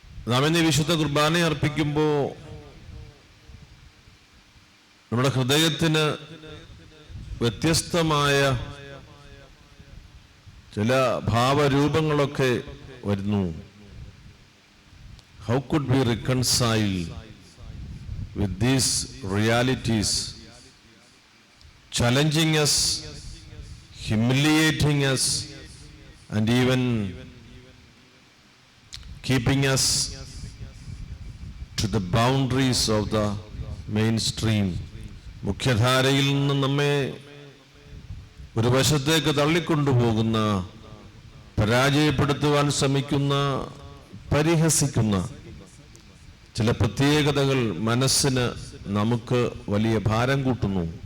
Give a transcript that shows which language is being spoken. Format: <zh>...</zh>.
<ml>നാം ഇന്ന് വിശുദ്ധ കുർബാന അർപ്പിക്കുമ്പോൾ നമ്മുടെ ഹൃദയത്തിന് വ്യത്യസ്തമായ ചില ഭാവരൂപങ്ങളൊക്കെ വരുന്നു.</ml> <en>How could we reconcile with these realities, challenging us, humiliating us, and even keeping us to the boundaries of the mainstream?</en> <ml>മുഖ്യധാരയിൽ നിന്ന് നമ്മെ ഒരു വശത്തേക്ക് തള്ളിക്കൊണ്ടുപോകുന്ന, പരാജയപ്പെടുത്തുവാൻ ശ്രമിക്കുന്ന, പരിഹസിക്കുന്ന ചില പ്രത്യേകതകൾ മനസ്സിന് നമുക്ക് വലിയ ഭാരം കൂട്ടുന്നു.</ml>